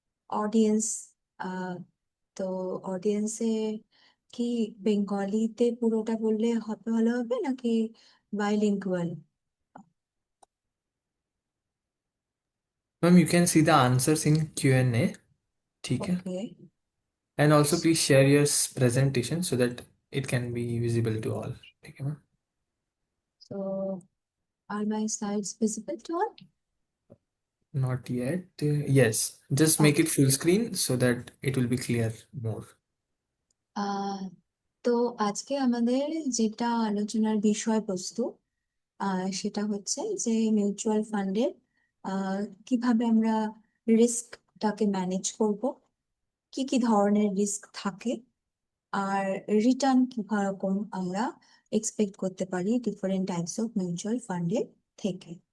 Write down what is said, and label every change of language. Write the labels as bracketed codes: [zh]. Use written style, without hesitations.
[bn] Audience, তো অডিয়েন্সে কি বেঙ্গলিতে পুরোটা বললে ভালো হবে নাকি bilingual? [en] Ma'am, you can see the answers in Q&A. [hi] ठीक है? [en] Okay. And also please share your presentation so that it can be visible to all. [hi] ठीक है, ma'am? [en] So are my slides visible to all? Not yet. Yes, just make it Okay. full screen so that it will be clear more. [bn] আহ তো আজকে আমাদের যেটা আলোচনার বিষয়বস্তু সেটা হচ্ছে যে মিউচুয়াল ফান্ডের কিভাবে আমরা রিস্কটাকে ম্যানেজ করব, কি কি ধরনের রিস্ক থাকে, আর রিটার্ন কিরকম আমরা এক্সপেক্ট করতে পারি ডিফারেন্ট টাইপস অফ মিউচুয়াল ফান্ডের থেকে।